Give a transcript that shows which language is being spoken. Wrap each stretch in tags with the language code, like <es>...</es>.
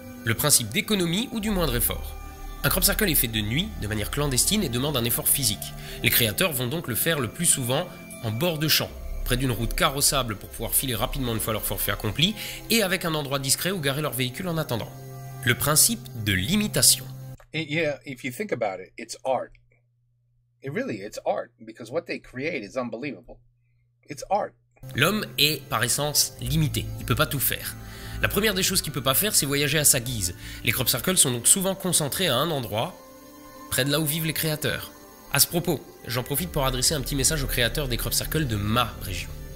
<fr>Le principe d'économie ou du moindre effort. Un crop circle est fait de nuit, de manière clandestine et demande un effort physique. Les créateurs vont donc le faire le plus souvent en bord de champ, près d'une route carrossable pour pouvoir filer rapidement une fois leur forfait accompli, et avec un endroit discret où garer leur véhicule en attendant. Le principe de l'imitation.</fr> <en>Yeah, if you think about it, it's art. It's art, because what they create is unbelievable. It's art.</en> <fr>L'homme est par essence limité, il peut pas tout faire. La première des choses qu'il peut pas faire, c'est voyager à sa guise. Les crop circles sont donc souvent concentrés à un endroit, près de là où vivent les créateurs. À ce propos, j'en profite pour adresser un petit message aux créateurs des crop circles de ma région.</fr>